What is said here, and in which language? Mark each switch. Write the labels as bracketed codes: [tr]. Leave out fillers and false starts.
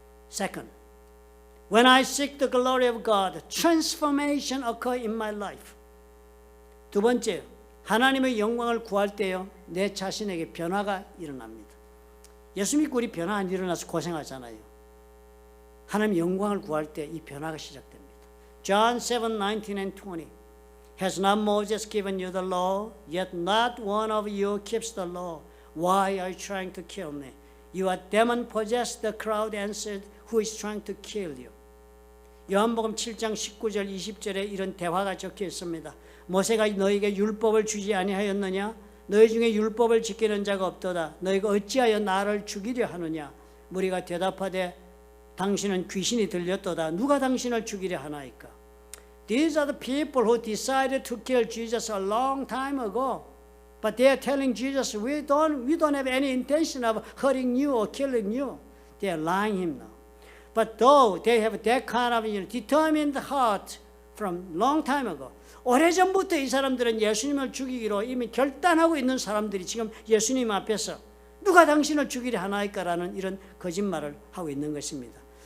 [en] Second, when I seek the glory of God, transformation occur in my life. [ko] 두 번째, 하나님의 영광을 구할 때요, 내 자신에게 변화가 일어납니다. 예수 믿고 우리 변화 안 일어나서 고생하잖아요. 하나님의 영광을 구할 때 이 변화가 시작됩니다. [en] John 7:19 and 20. Has not Moses given you the law? Yet not one of you keeps the law. Why are you trying to kill me? You are demon possessed. The crowd answered, Who is trying to kill you? [ko] 요한복음 7장 19절 20절에 이런 대화가 적혀 있습니다. 모세가 너에게 율법을 주지 아니하였느냐? 너희 중에 율법을 지키는 자가 없도다. 너희가 어찌하여 나를 죽이려 하느냐? 무리가 대답하되 당신은 귀신이 들렸도다. 누가 당신을 죽이려 하나이까? [en] These are the people who decided to kill Jesus a long time ago. But they are telling Jesus, we don't have any intention of hurting you or killing you. They are lying him now. But though they have that kind of determined heart from long time ago, [ko] 오래전부터 이 사람들은 예수님을 죽이기로 이미 결단하고 있는 사람들이 지금 예수님 앞에서 누가 당신을 죽이려 하나이까라는 이런 거짓말을 하고 있는 것입니다.